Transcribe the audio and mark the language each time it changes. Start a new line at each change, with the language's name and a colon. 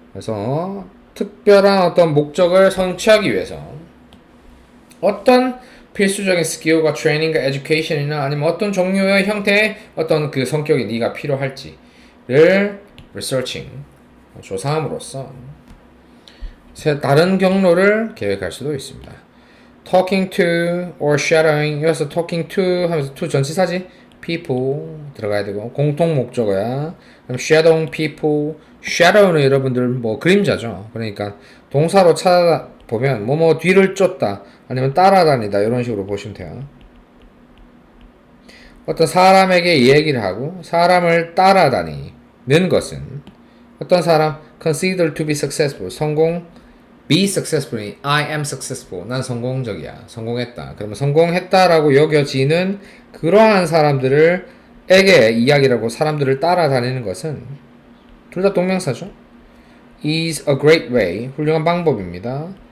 Korean: 그래서 특별한 어떤 목적을 성취하기 위해서 어떤 필수적인 스킬과 트레이닝과 에듀케이션이나 아니면 어떤 종류의 형태의 어떤 그 성격이 네가 필요할지를 researching 조사함으로써 다른 경로를 계획할 수도 있습니다.
English: talking to or shadowing
Korean: 여기서 talking to 하면서 to 전치사지 people 들어가야 되고 공통 목적어야. 그럼
English: shadowing people
Korean: shadow는 여러분들 뭐 그림자죠. 그러니까 동사로 찾아보면 뭐뭐 뒤를 쫓다 아니면 따라다니다 이런 식으로 보시면 돼요. 어떤 사람에게 얘기를 하고 사람을 따라다니는 것은 어떤 사람
English: consider to be successful be successful I am successful
Korean: 난 성공적이야 성공했다 그러면 성공했다라고 여겨지는 그러한 사람들에게 이야기라고 사람들을 따라다니는 것은 둘 다 동명사죠.
English: is a great way
Korean: 훌륭한 방법입니다.